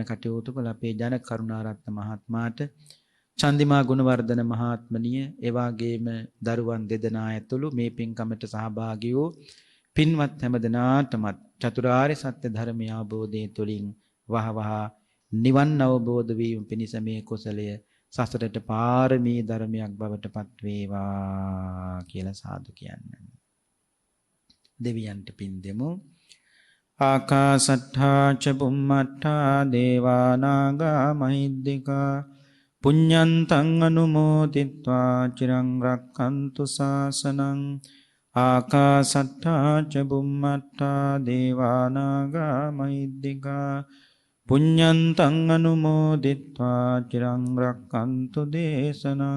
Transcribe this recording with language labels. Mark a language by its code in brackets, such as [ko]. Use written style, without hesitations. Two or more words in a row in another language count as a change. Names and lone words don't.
[si] කටයුතු කළ අපේ ජනක කරුණාරත්න මහත්මයාට චන්දිමා ගුණවර්ධන මහත්මණිය ඒ වගේම දරුවන් දෙදෙනා ඇතුළු මේ පින්කමට සහභාගී වූ පින්වත් හැමදෙනාටම චතුරාර්ය සත්‍ය ධර්මය අවබෝධයේ තුලින් වහවහ නිවන් අවබෝධ වීම පිණිස මේ කුසලය සසරට පාරමී ධර්මයක් බවට පත් වේවා කියලා සාදු කියන්නේ. දෙවියන්ට පින් දෙමු. [pi] ආකාසට්ඨා ච බුම්මට්ඨා දේවා නාග මහිද්దికා පුඤ්ඤන්තං අනුමෝදිත්වා චිරං රක්ඛන්තු ශාසනං. ආකාසට්ඨා ච බුම්මට්ඨා දේවා නාග මහිද්దికා පුඤ්ඤන්තං අනුමෝදිත්වා චිරං රක්ඛන්තු දේශනං.